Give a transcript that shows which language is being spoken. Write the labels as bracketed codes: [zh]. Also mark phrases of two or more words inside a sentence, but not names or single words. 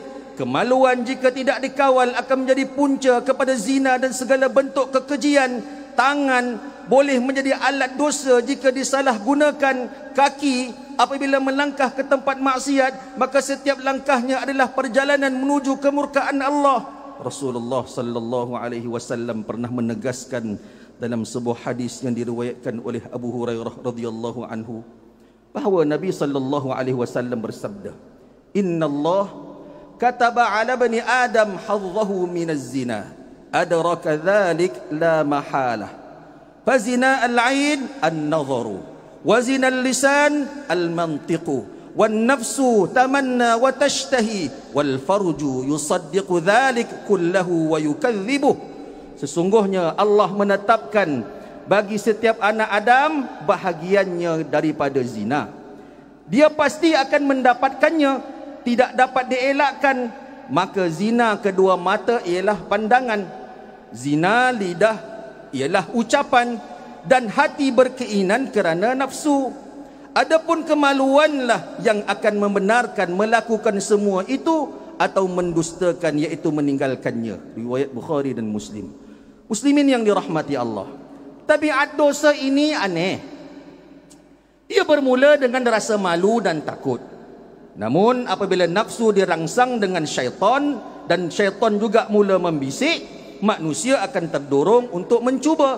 [ms] Kemaluan jika tidak dikawal akan menjadi punca kepada zina dan segala bentuk kekejian. Tangan boleh menjadi alat dosa jika disalahgunakan. Kaki apabila melangkah ke tempat maksiat, maka setiap langkahnya adalah perjalanan menuju kemurkaan Allah. Rasulullah [ar] صلى الله عليه وسلم [ms] pernah menegaskan dalam sebuah hadis yang diriwayatkan oleh Abu Hurairah [ar] رضي الله عنه [ms] bahawa Nabi [ar] صلى الله عليه وسلم [ms] bersabda, [ar] "إن الله كتب على بني آدم حظه من الزنا أدرك ذلك لا محالة. فزنا العين النظر وزنا اللسان المنطق والنفس تمنى وتشتهي والفرج يصدق ذلك كله ويكذبه." [ms] Sesungguhnya Allah menetapkan bagi setiap anak Adam bahagiannya daripada zina. Dia pasti akan mendapatkannya, tidak dapat dielakkan. Maka zina kedua mata ialah pandangan, zina lidah ialah ucapan, dan hati berkeinginan kerana nafsu. Adapun kemaluanlah yang akan membenarkan melakukan semua itu atau mendustakan, iaitu meninggalkannya. Riwayat Bukhari dan Muslim. Muslimin yang dirahmati Allah, tabiat dosa ini aneh. Ia bermula dengan rasa malu dan takut. Namun apabila nafsu dirangsang dengan syaitan dan syaitan juga mula membisik, manusia akan terdorong untuk mencuba.